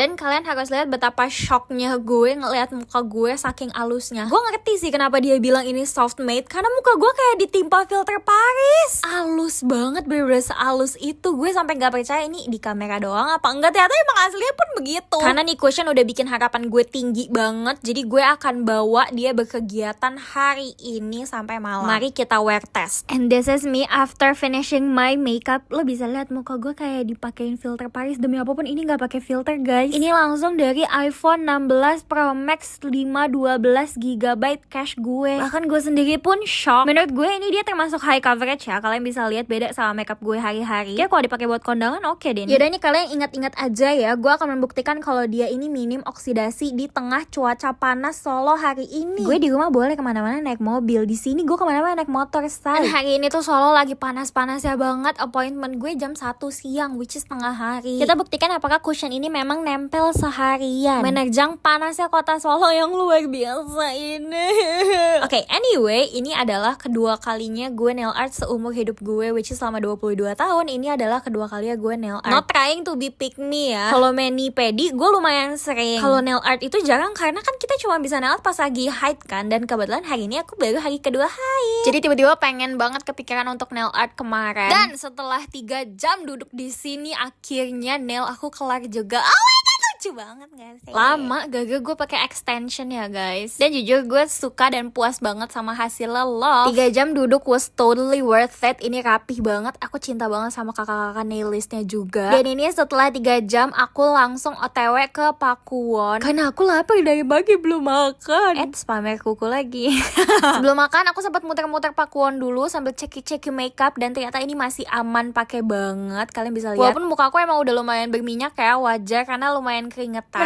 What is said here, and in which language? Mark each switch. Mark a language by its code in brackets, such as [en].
[id] Dan kalian harus lihat betapa shocknya gue ngeliat muka gue saking alusnya. Gue ngerti sih kenapa dia bilang ini soft matte, karena muka gue kayak ditimpa filter Paris. Alus banget, bener-bener sealus itu. Gue sampai gak percaya ini di kamera doang apa enggak, ternyata emang aslinya pun begitu. Karena nih cushion udah bikin harapan gue tinggi banget. Jadi gue akan bawa dia berkegiatan hari ini sampai malam. Mari kita [en] wear test. And this is me after finishing my makeup. [id] Lo bisa lihat muka gue kayak dipakein filter Paris. Demi apapun ini gak pakai filter guys. Ini langsung dari iPhone 16 Pro Max 512GB cache gue. Bahkan gue sendiri pun shock. Menurut gue ini dia termasuk high coverage ya. Kalian bisa lihat beda sama makeup gue hari-hari. Ya kalau dipakai buat kondangan oke deh. Yaudah nih kalian ingat-ingat aja ya. Gue akan membuktikan kalau dia ini minim oksidasi di tengah cuaca panas Solo hari ini. Gue di rumah boleh kemana-mana naik mobil. Di sini gue kemana-mana naik motor say. Dan hari ini tuh Solo lagi panas-panasnya banget. Appointment gue jam 1 siang, [en] which is [id] tengah hari. Kita buktikan apakah cushion ini memang nempel seharian menerjang panasnya kota Solo yang luar biasa ini. Oke, anyway, ini adalah kedua kalinya gue nail art seumur hidup gue, [en] which is [id] selama 22 tahun. Ini adalah kedua kalinya gue nail art. [en] Not trying to be pick me ya. [id] Kalau mani pedi gue lumayan sering. Kalau nail art itu jarang karena kan kita cuma bisa nail art pas lagi haid kan. Dan kebetulan hari ini aku baru hari kedua haid. Jadi tiba-tiba pengen banget kepikiran untuk nail art kemarin. Dan setelah 3 jam duduk di sini akhirnya nail aku kelar juga. [en] Oh my god, [id] lucu banget gak sih? Lama gagal gue pakai extension ya guys. Dan jujur gue suka dan puas banget sama hasilnya loh. 3 jam duduk [en] was totally worth it. [id] Ini rapih banget. Aku cinta banget sama kakak-kakak nailistnya juga. Dan ini setelah 3 jam aku langsung OTW ke Pakuwon karena aku lapar dari pagi belum makan. Pamer kuku lagi. Sebelum makan aku sempat muter-muter Pakuwon dulu sambil ceki-ceki makeup. Dan ternyata ini masih aman pakai banget. Kalian bisa lihat. Walaupun muka aku emang udah lumayan berminyak ya, wajar karena lumayan keringetan.